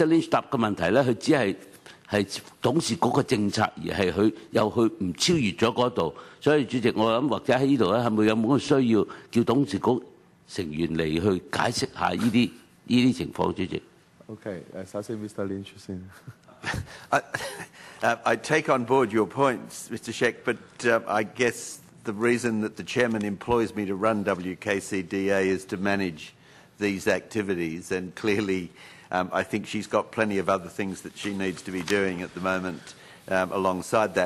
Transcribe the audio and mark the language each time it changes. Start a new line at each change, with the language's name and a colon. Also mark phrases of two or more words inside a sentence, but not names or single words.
Cantonese: Lynch 答嘅問題咧，佢只係董事局嘅政策，而係佢又去唔超越咗嗰度。所以主席，我諗或者喺呢度咧，係咪有冇個需要叫董事局成員嚟去解釋下呢啲情況，主席？OK， 首先 Mr. Lynch 先。
English: I take on board your points, Mr. Sheck, but I guess the reason that the chairman employs me to run WKCDA is to manage these activities, and clearly I think she's got plenty of other things that she needs to be doing at the moment alongside that.